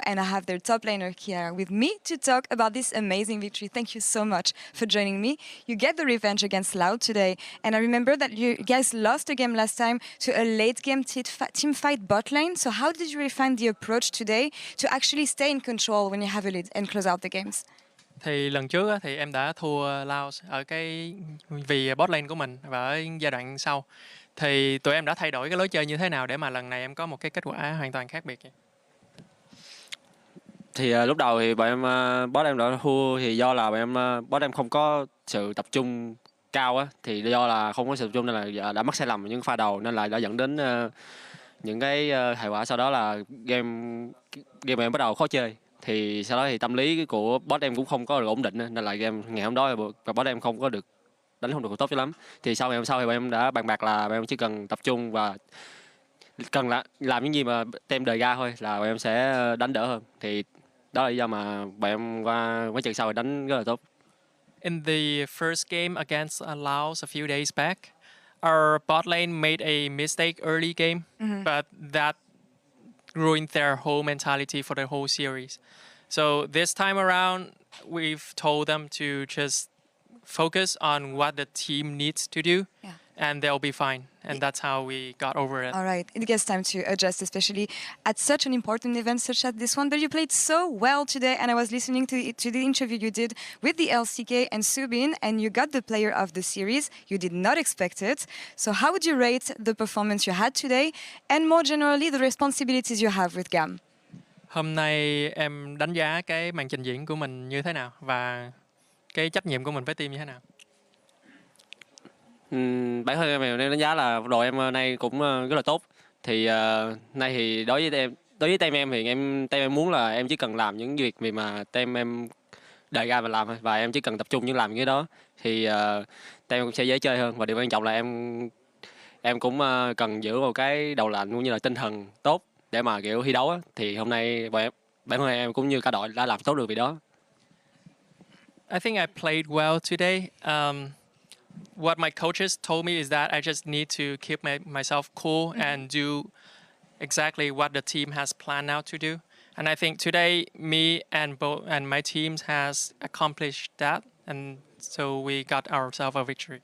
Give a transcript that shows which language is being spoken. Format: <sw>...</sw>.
<en>And I have their top laner here with me to talk about this amazing victory. Thank you so much for joining me. You get the revenge against Loud today. And I remember that you guys lost a game last time to a late game team fight bot lane. So how did you refine the approach today to actually stay in control when you have a lead and close out the games?</en> <vi>Thì lần trước á, thì em đã thua Laos ở vì bot lane của mình và ở giai đoạn sau. Thì tụi em đã thay đổi cái lối chơi như thế nào để mà lần này em có một cái kết quả hoàn toàn khác biệt vậy? Thì lúc đầu thì bọn em boss em đã thua thì do là bọn em boss em không có sự tập trung cao á, thì do là không có sự tập trung nên là đã mắc sai lầm ở những pha đầu nên là đã dẫn đến những cái hệ quả sau đó là game em bắt đầu khó chơi. Thì sau đó thì tâm lý của boss em cũng không có được ổn định nên là game ngày hôm đó và boss em không được tốt cho lắm. Thì sau ngày hôm sau thì bọn em đã bàn bạc là bọn em chỉ cần tập trung và cần làm những gì mà team đề ra thôi là bọn em sẽ đánh đỡ hơn. Thì đó là lý do mà bọn em qua mấy trận sau thì đánh rất là tốt.</vi> <en>In the first game against Laos a few days back, our bot lane made a mistake early game, but that ruined their whole mentality for the whole series. So this time around, we've told them to just focus on what the team needs to do, and they'll be fine. And that's how we got over it. All right, it gets time to adjust, especially at such an important event such as this one. But you played so well today, and I was listening to the interview you did with the LCK and Subin, and you got the player of the series. You did not expect it. So how would you rate the performance you had today, and more generally, the responsibilities you have with GAM?</en> <vi>Hôm nay em đánh giá cái màn trình diễn của mình như thế nào và cái trách nhiệm của mình với team như thế nào? Bản thân em đánh giá là đội em nay cũng rất là tốt. Thì nay thì đối với team em thì team em muốn là em chỉ cần làm những việc mà team em đề ra và làm thôi, và em chỉ cần tập trung những làm những cái đó thì team em cũng sẽ dễ chơi hơn. Và điều quan trọng là em cũng cần giữ một cái đầu lạnh cũng như là tinh thần tốt để mà kiểu thi đấu á. Thì hôm nay bản thân em cũng như cả đội đã làm tốt được việc đó.</vi> <en>I think I played well today. What my coaches told me is that I just need to keep myself cool and do exactly what the team has planned out to do. And I think today, me and my teams has accomplished that, and so we got ourselves a victory.</en>